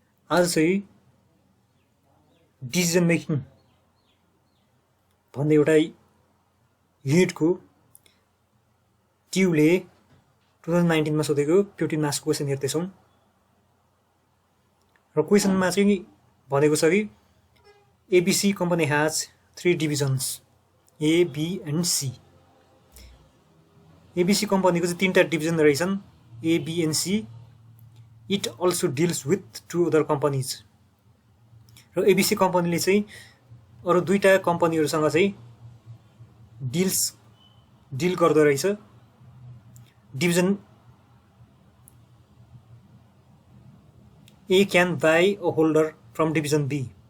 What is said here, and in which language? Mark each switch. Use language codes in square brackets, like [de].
[ne] आज चाहिँ decision making भन्ने एउटा युनिटको ट्युले 2019 मा सोधेको 15 मार्क्सको क्वेसन हेर्दैछौँ। र क्वेसनमा चाहिँ भनेको छ कि [en] ABC company has 3 divisions A, B and C। [ne] ABC कम्पनीको चाहिँ 3टा डिभिजन रहेछन् [en] A, B and C। It also deals with 2 other companies। [ne] र ABC कम्पनीले चाहिँ अरु दुईटा कम्पनीहरुसँग चाहिँ डिल गर्दै रहेछ। [en] Division A can buy a holder from division B।